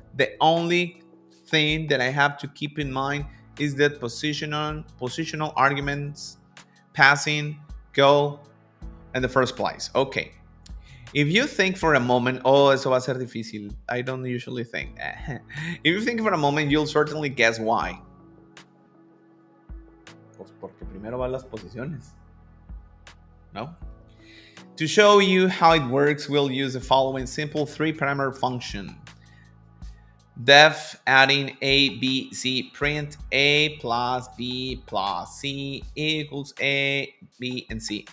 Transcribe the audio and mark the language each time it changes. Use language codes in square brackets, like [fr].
[en] The only thing that I have to keep in mind is that positional arguments passing go in the first place. Okay. If you think for a moment, [es] eso va a ser difícil. [en] I don't usually think. If you think for a moment, you'll certainly guess why. [es] Pues porque primero van las posiciones. No? [en] To show you how it works, we'll use the following simple 3-parameter function. Def adding A, B, C, print A plus B plus C equals A, B, and C.